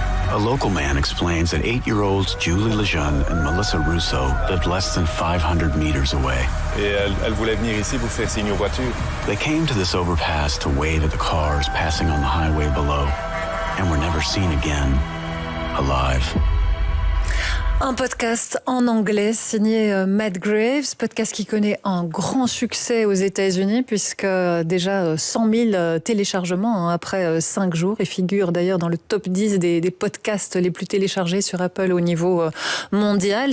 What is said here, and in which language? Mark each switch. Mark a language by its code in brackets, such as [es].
[en] A local man explains that 8-year-olds Julie Lejeune and Melissa Rousseau lived less than 500 meters away. [fr] Et elle voulait venir ici pour faire signe aux voitures. [en] They came to this overpass to wave at the cars passing on the highway below, and were never seen again, alive. [fr] Un podcast en anglais signé Matt Graves, podcast qui connaît un grand succès aux États-Unis puisque déjà 100 000 téléchargements après 5 jours et figure d'ailleurs dans le top 10 des podcasts les plus téléchargés sur Apple au niveau mondial.